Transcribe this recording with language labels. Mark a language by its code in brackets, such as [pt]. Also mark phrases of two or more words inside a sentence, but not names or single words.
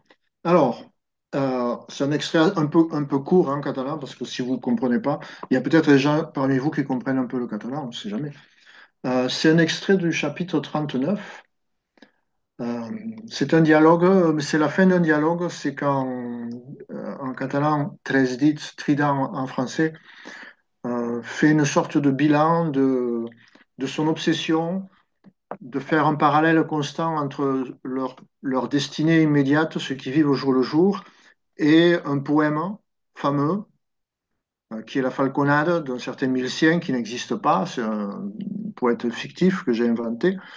[fr] Alors, c'est un extrait un peu court en catalan, parce que si vous ne comprenez pas, il y a peut-être des gens parmi vous qui comprennent un peu le catalan, on ne sait jamais. C'est un extrait du chapitre 39. Euh, c'est un dialogue, c'est la fin d'un dialogue, c'est quand, en catalan, [ca] tres dits, [fr] trident en français, fait une sorte de bilan de son obsession de faire un parallèle constant entre leur destinée immédiate, ceux qui vivent au jour le jour, et un poème fameux, qui est la Falconade d'un certain Milcien qui n'existe pas, c'est un poète fictif que j'ai inventé.